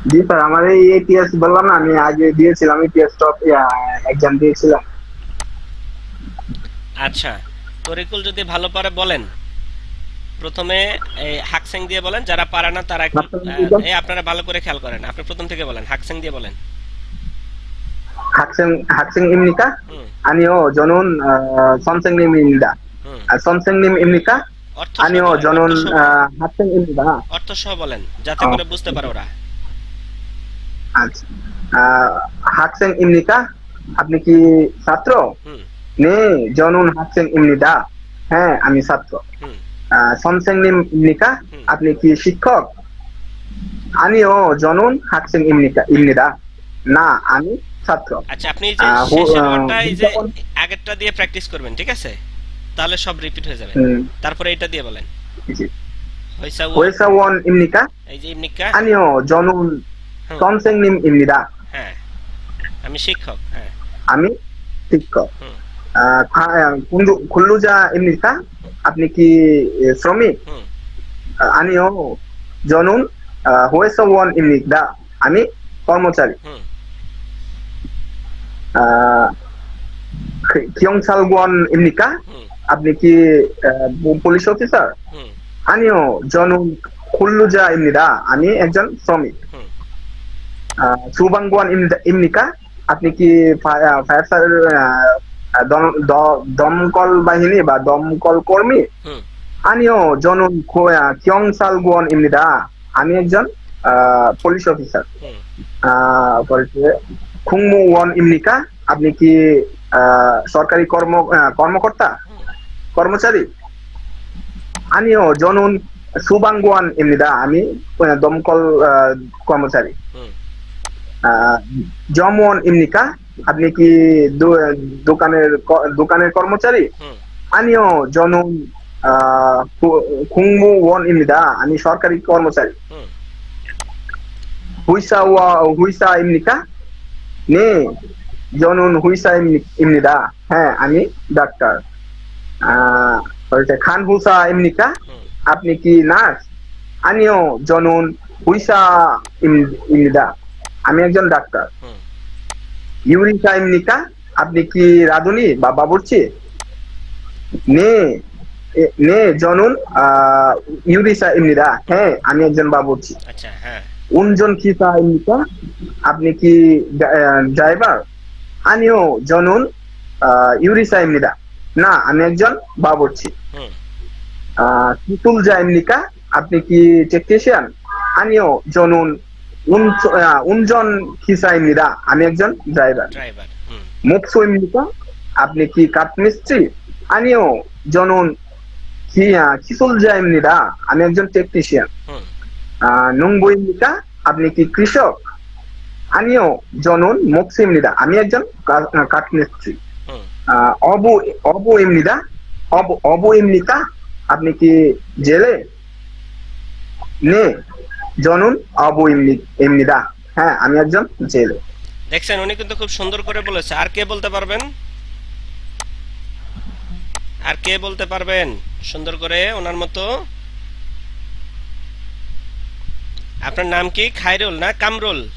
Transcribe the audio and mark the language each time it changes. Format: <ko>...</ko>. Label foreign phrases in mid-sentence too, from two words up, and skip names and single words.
<bn>জি স্যার, আমার এই এটিএস বললাম না, আমি আগে দিয়েছিলাম এটিএস টপ এক্সাম দিয়েছিলাম। আচ্ছা, তরিকুল যদি ভালো পারে বলেন। প্রথমে এই হাকসেং দিয়ে বলেন, যারা পারে না তারা একটু এই আপনারা ভালো করে খেয়াল করেন, আপনি প্রথম থেকে বলেন, হাকসেং দিয়ে বলেন।</bn> <ko>학생입니까? হুম 아니요, 저는 선생님입니다. হুম 선생님입니까?</ko> <bn>অর্থ সহ</bn> <ko>아니요,</ko> <bn>বলেন,</bn> <ko>저는</ko> <bn>অর্থ সহ বলেন,</bn> <ko>학생입니다.</ko> <bn>অর্থ সহ বলেন, যাতে 어, করে বুঝতে পারে ওরা। আচ্ছা। 학생입니까? আপনি কি ছাত্র? হুম</bn> <ko>네, 저는 학생입니다.</ko> <bn>হ্যাঁ, আমি ছাত্র। হুম</bn> <ko>선생님입니까? হুম</ko> <bn>আপনি কি শিক্ষক?</bn> <ko>아니요, 저는 학생입니다.</ko> <bn>না, আমি ছাত্র। আচ্ছা, আপনি এই যে আহ, হু- শেষের আহ, ওয়ার্ডটা এই যে যখন- আগেরটা দিয়ে প্র্যাকটিস করবেন, ঠিক আছে? তাহলে সব রিপিট হয়ে যাবে। হুম, তারপরে এটা দিয়ে বলেন, জি। হইসা ও,</bn> <ko>회사원입니까?</ko> <bn>এই যে ইমনিকা।</bn> <ko>아니요, 저는 হুম, 선생님입니다.</ko> <bn>হ্যাঁ, আমি শিক্ষক। হ্যাঁ, আমি শিক্ষক। হুম 근로자입니까? আপনি কি শ্রমিক? হুম</bn> <ko>아니요, 저는 회사원입니다.</ko> <bn>আমি কর্মচারী। হুম</bn> <ko>আহ, 경찰관입니까? হুম</ko> <bn>আপনি কি পুলিশ অফিসার? হুম</bn> <ko>아니요, 저는 근로자입니다.</ko> <bn>আমি একজন শ্রমিক। হুম</bn> <ko>소방관입니까?</ko> <bn>আপনি কি ফায়ার দমকল বাহিনী বা দমকল কর্মী? হুম</bn> <ko>아니요, 저는 경찰관입니다.</ko> <bn>আমি একজন পুলিশ অফিসার। হুম</bn> <ko>পরে 공무원입니까?</ko> <bn>আপনি কি সরকারি কর্মকর্তা, কর্মচারী?</bn> <ko>아니요, 저는 소방관입니다.</ko> <bn>আমি দমকল কর্মচারী। হুম 점원입니까? আপনি কি দোকানের কর্মচারী? হুম</bn> <ko>아니요, 저는 공무원입니다.</ko> <bn>আমি সরকারি কর্মচারী। হুম</bn> <ko>হুইসা입니까? 네, 저는 হুইসা입니다.</ko> <bn>হ্যাঁ, আমি ডাক্তার। খানহুসা입니까? হুম আপনি কি নার্স?</bn> <ko>아니요, 저는 হুইসা입니다.</ko> <bn>আমি একজন ডাক্তার। হুম ইউরিসা입니까? আপনি কি রাঁধুনি বা বাবুর্চি?</bn> <ko>네, 네, 저는 ইউরিসা입니다.</ko> <bn>হ্যাঁ, আমি একজন বাবুর্চি। আচ্ছা, হ্যাঁ, 운전기사입니까? আপনি কি ড্রাইভার?</bn> <ko>아니요, 저는 유리사입니다.</ko> <bn>না, আমি একজন বাবুর্চি। হুম 기술자입니까? আপনি কি টেকনিশিয়ান?</bn> <ko>아니요, 저는 운전기사입니다.</ko> <bn>আমি একজন ড্রাইভার। ড্রাইভার। হুম 목소입니까? আপনি কি কাঠমিস্ত্রি?</bn> <ko>아니요, 저는 기술자입니다.</ko> <bn>আমি একজন টেকনিশিয়ান। হুম 농부입니까? আপনি কি কৃষক?</bn> <ko>아니요, 저는 목수입니다.</ko> <bn>আমি একজন কাঠমিস্ত্রি। হুম</bn> <ko>어부입니다. 어부입니까?</ko> <bn>আপনি কি জেলে?</bn> <ko>네, 저는 어부입니다.</ko> <bn>হ্যাঁ, আমি একজন জেলে। দেখছেন, উনি কিন্তু খুব সুন্দর করে বলেছে। আর কে বলতে পারবেন? আর কে বলতে পারবেন সুন্দর করে ওনার মতো? আপনার নাম কি? খায়রুল না কামরুল?</bn>